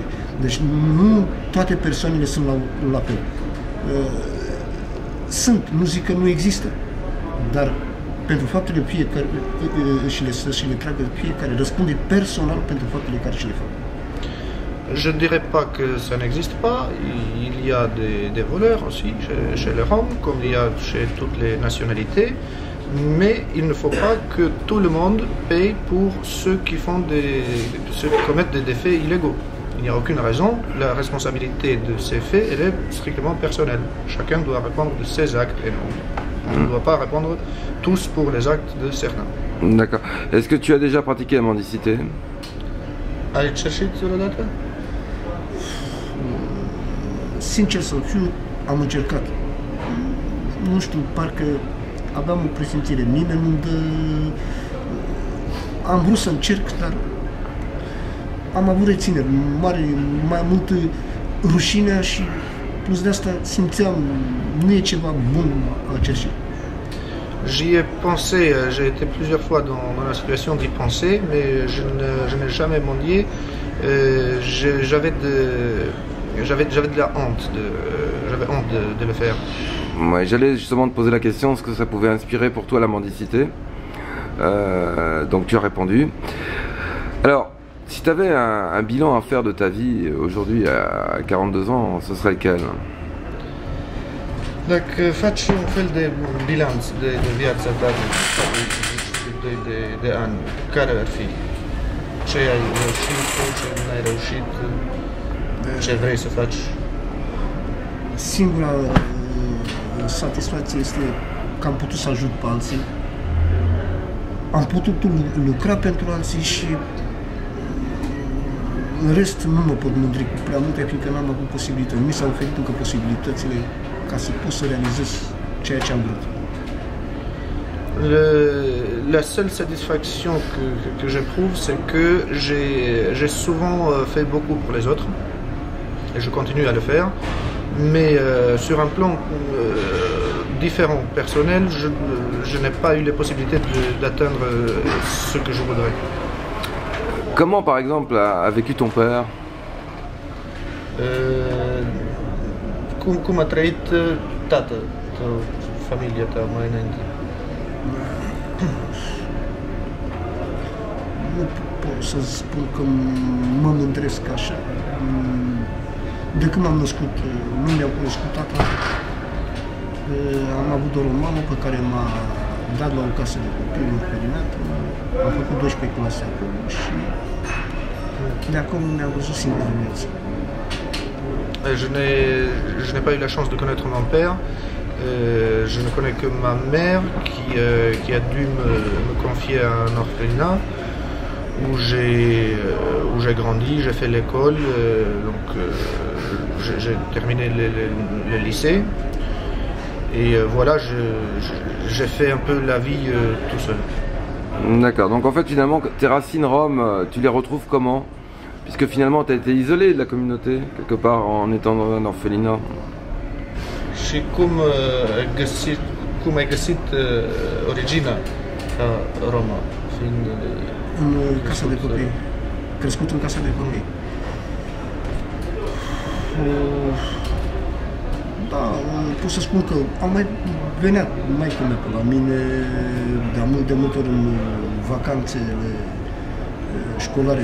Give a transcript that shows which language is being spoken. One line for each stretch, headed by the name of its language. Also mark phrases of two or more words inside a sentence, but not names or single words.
Romanian: Deci nu toate persoanele sunt la fel. Sunt, nu zic că nu există, dar pentru faptele fiecare și le tragă fiecare, răspunde personal pentru faptele care și le fac.
French: Je ne dirais pas que ça n'existe pas. Il y a des voleurs aussi chez les Roms, comme il y a chez toutes les nationalités. Mais il ne faut pas que tout le monde paye pour ceux qui commettent des faits illégaux. Il n'y a aucune raison. La responsabilité de ces faits, elle est strictement personnelle. Chacun doit répondre de ses actes et non. On ne doit pas répondre tous pour les actes de certains. D'accord. Est-ce que tu as déjà pratiqué la mendicité?
Romanian: Ai cerșit vreodată? Sincer să fiu, am încercat. Nu știu, parcă aveam o presimțire. Nimeni nu dă... Am vrut să încerc, dar am avut rețineri mai mult rușinea și plus de asta simțeam, nu e ceva bun a cerșit.
French: J'y ai pensé, j'ai été plusieurs fois dans la situation d'y penser, mais je n'ai jamais mendié. J'avais de la honte, j'avais honte de le faire. Ouais, j'allais justement te poser la question, est-ce que ça pouvait inspirer pour toi la mendicité? Donc tu as répondu. Alors, si tu avais un bilan à faire de ta vie aujourd'hui à 42 ans, ce serait lequel?
Romanian: Dacă faci un fel de bilanț de viața ta de ani, care ar fi? Ce ai reușit, ce nu ai reușit, ce vrei să faci? Singura satisfacție este că am putut să ajut pe alții, am putut lucra pentru alții și în rest nu mă pot mândri cu prea multe, fiindcă n-am avut posibilități. Mi s-au oferit încă posibilitățile ca să pot să realizez ceea ce am vrut.
French: La seule satisfaction que j'éprouve, c'est que j'ai souvent fait beaucoup pour les autres, et je continue à le faire, mais sur un plan différent, personnel, je n'ai pas eu les possibilités d'atteindre ce que je voudrais. Comment, par exemple, a vécu ton père?
Romanian: Cum a trăit tatăl tău, familia ta mai înainte? Nu pot să spun că mă mândresc așa. De când m-am născut, nu mi-au cunoscut tata. Am avut doar o mamă pe care m-a dat la o casă de copii, un orfelinat. Am făcut 12 clase acolo și de acolo mi-am văzut singur în viață.
French: Je n'ai pas eu la chance de connaître mon père. Je ne connais que ma mère qui a dû me confier à un orphelinat où j'ai grandi, j'ai fait l'école, donc j'ai terminé le lycée. Et voilà, j'ai fait un peu la vie tout seul. D'accord, donc en fait finalement tes racines roms, tu les retrouves comment? Puisque finalement tu as été isolé de la communauté, quelque part en étant dans un orphelinat.
Romanian: Și cum ai găsit originea ca romă, fiind în casa de copii, crescut în casa de copii. Da, pot să spun că am mai venea maică-mea pe la mine de multe ori în vacanțele școlare.